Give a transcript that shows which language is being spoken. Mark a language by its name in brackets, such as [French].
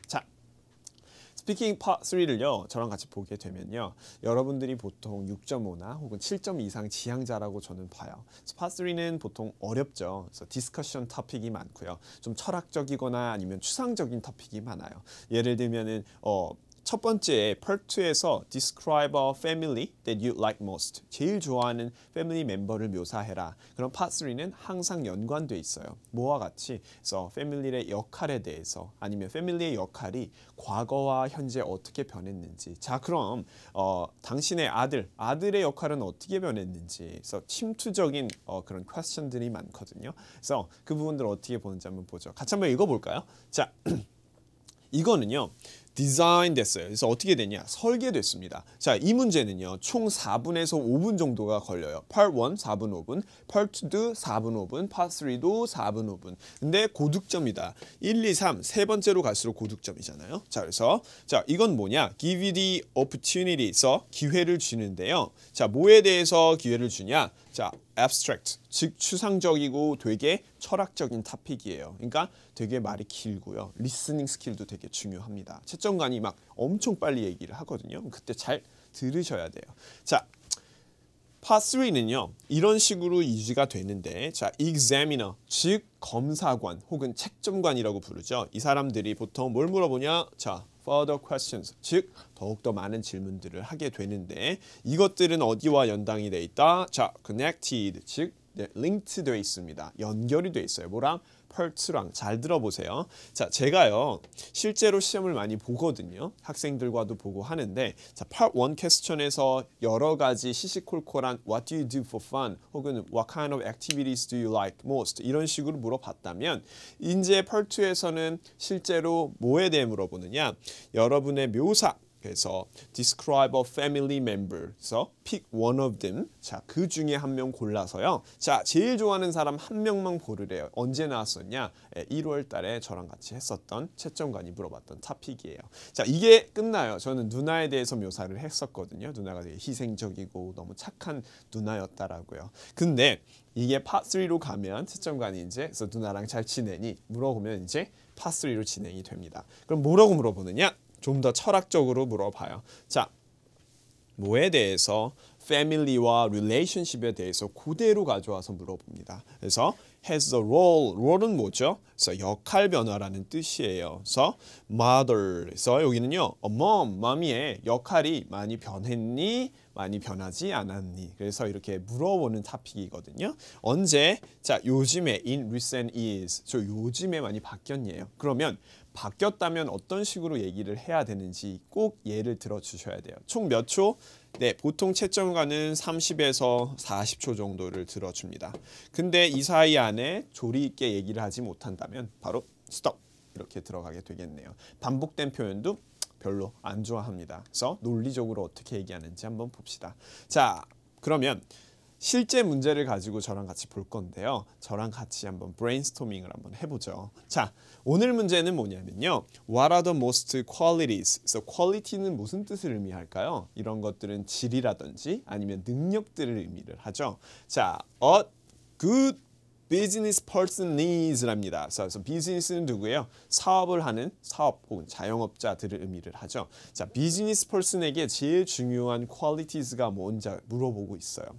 [Korean] 자, 스피킹 파트 3를요 저랑 같이 보게 되면요 여러분들이 보통 6.5나 혹은 7점 이상 지향자라고 저는 봐요. 파트 3는 보통 어렵죠. 그래서 디스커션 토픽이 많고요. 좀 철학적이거나 아니면 추상적인 토픽이 많아요. 예를 들면은 첫 번째 Part 2에서 [English] Describe a family that you like most. [Korean] 제일 좋아하는 패밀리 멤버를 묘사해라. 그럼 Part 3는 항상 연관돼 있어요. 뭐와 같이? 그래서 패밀리의 역할에 대해서 아니면 패밀리의 역할이 과거와 현재 어떻게 변했는지. 자, 그럼 당신의 아들의 역할은 어떻게 변했는지. 그래서 침투적인 그런 퀘스천들이 많거든요. 그래서 그 부분들 어떻게 보는지 한번 보죠. 같이 한번 읽어볼까요? 자, 이거는요. 디자인 됐어요. 그래서 어떻게 되냐? 설계됐습니다. 자, 이 문제는요. 총 4분에서 5분 정도가 걸려요. Part 1 4분 5분, Part 2 4분 5분, Part 3도 4분 5분. 근데 고득점이다. 1, 2, 3 세 번째로 갈수록 고득점이잖아요. 자, 그래서 이건 뭐냐? [English] Give you the opportunity [Korean] 에서 기회를 주는데요. 자, 뭐에 대해서 기회를 주냐? 자, abstract, 즉 추상적이고 되게 철학적인 토픽이에요. 그러니까 되게 말이 길고요. 리스닝 스킬도 되게 중요합니다. 채점관이 막 엄청 빨리 얘기를 하거든요. 그때 잘 들으셔야 돼요. 자, 파트 3는요. 이런 식으로 유지가 되는데 자, examiner, 즉 검사관 혹은 채점관이라고 부르죠. 이 사람들이 보통 뭘 물어보냐? 자, further questions, 즉 더욱더 많은 질문들을 하게 되는데 이것들은 어디와 연당이 돼 있다? 자, connected, 즉 linked 되어 있습니다. 연결이 되어 있어요. 뭐랑? Part2랑. 잘 들어보세요. 자, 제가요 실제로 시험을 많이 보거든요. 학생들과도 보고 하는데 자, Part 1 퀘스천에서 여러 가지 시시콜콜한 [English] What do you do for fun? [Korean] 혹은 [English] What kind of activities do you like most? [Korean] 이런 식으로 물어봤다면 이제 Part 2에서는 실제로 뭐에 대해 물어보느냐? 여러분의 묘사. 그래서 [English] describe a family member. 그래서 pick one of them. [Korean] 자, 그 중에 한 명 골라서요. 자, 제일 좋아하는 사람 한 명만 고르래요. 언제 나왔었냐? 1월 달에 저랑 같이 했었던 채점관이 물어봤던 토픽이에요. 자, 이게 끝나요. 저는 누나에 대해서 묘사를 했었거든요. 누나가 되게 희생적이고 너무 착한 누나였다라고요. 근데 이게 파트 3로 가면 채점관이 이제 그래서 누나랑 잘 지내니 물어보면 이제 파트 3로 진행이 됩니다. 그럼 뭐라고 물어보느냐? 좀 더 철학적으로 물어봐요. 자, 뭐에 대해서 패밀리와 relationship에 대해서 그대로 가져와서 물어봅니다. 그래서 has the role, role은 뭐죠? 그래서 역할 변화라는 뜻이에요. 그래서 mother, 그래서 여기는요, mom이의 역할이 많이 변했니? 많이 변하지 않았니? 그래서 이렇게 물어보는 토픽이거든요. 언제? 자, 요즘에 [English] in recent years, [Korean] 저 요즘에 많이 바뀌었니에요. 그러면 바뀌었다면 어떤 식으로 얘기를 해야 되는지 꼭 예를 들어 주셔야 돼요. 총 몇 초? 네, 보통 채점관은 30에서 40초 정도를 들어줍니다. 근데 이 사이 안에 조리 있게 얘기를 하지 못한다면 바로 스톱 이렇게 들어가게 되겠네요. 반복된 표현도 별로 안 좋아합니다. 그래서 논리적으로 어떻게 얘기하는지 한번 봅시다. 자, 그러면 실제 문제를 가지고 저랑 같이 볼 건데요. 저랑 같이 한번 브레인스토밍을 한번 해보죠. 자, 오늘 문제는 뭐냐면요. [English] What are the most qualities? [Korean] 그래서 quality는 무슨 뜻을 의미할까요? 이런 것들은 질이라든지 아니면 능력들을 의미를 하죠. 자, [English] a good business person needs랍니다. [Korean] 그래서 비즈니스는 누구예요? 사업을 하는 사업 혹은 자영업자들을 의미를 하죠. 자, 비즈니스 퍼슨에게 제일 중요한 qualities가 뭔지 물어보고 있어요.